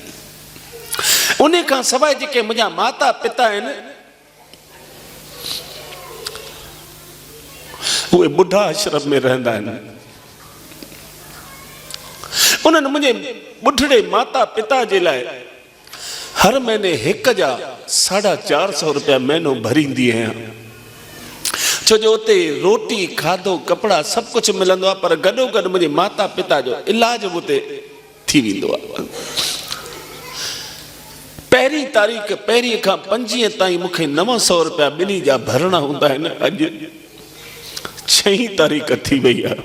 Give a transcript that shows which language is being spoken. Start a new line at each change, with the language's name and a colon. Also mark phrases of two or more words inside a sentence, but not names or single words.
Sindhi: उन खां सवाइ जेके मुंहिंजा माता पिता आहिनि, उहे ॿुढा आश्रम में रहंदा आहिनि। उन्हनि मुंहिंजे ॿुढड़े माता पिता जे लाइ हर महीने 1 जा 450 रुपया महीनो भरींदी आहियां। छो जो उते रोटी खाधो कपड़ा सब कुछ मिलंदो आहे, पर गॾो गॾु मुंहिंजे माता पिता जो इलाज बि उते थी वेंदो आहे। पहिरीं तारीख़ पहिरीं खां 25 ताईं मूंखे 900 रुपया ॿिन्ही जा भरणा हूंदा आहिनि। अॼु 6 तारीख़ थी वई आहे।